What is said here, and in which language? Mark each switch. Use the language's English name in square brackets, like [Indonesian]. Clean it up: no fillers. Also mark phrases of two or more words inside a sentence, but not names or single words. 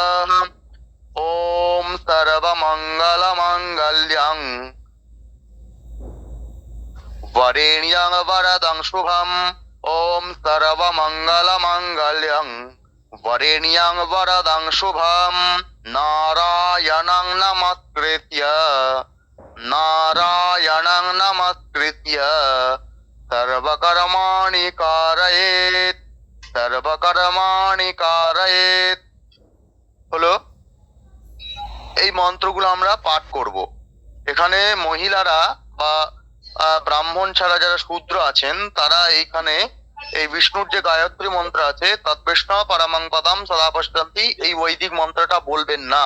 [Sanskrit] ॐ सर्वमङ्गलमाङ्गल्यं वरेण्यं वरदं शुभम्, ॐ सर्वमङ्गलमाङ्गल्यं वरेण्यं वरदं शुभम्। नारायणं नमस्कृत्य, नारायणं नमस्कृत्य सर्वकर्माणि कारयेत्, सर्वकर्माणि कारयेत्। [Bangla] হলো। এই মন্ত্রগুলো আমরা পাঠ করব। এখানে মহিলারা বা ব্রাহ্মণ ছাড়া যারা শূদ্র আছেন তারা এইখানে এই বিষ্ণুর যে গায়ত্রী মন্ত্র আছে [Sanskrit] তৎবিষ্ণু পরমং পদম সদা পশ্যন্তি, [Bangla] এই বৈদিক মন্ত্রটা বলবেন না।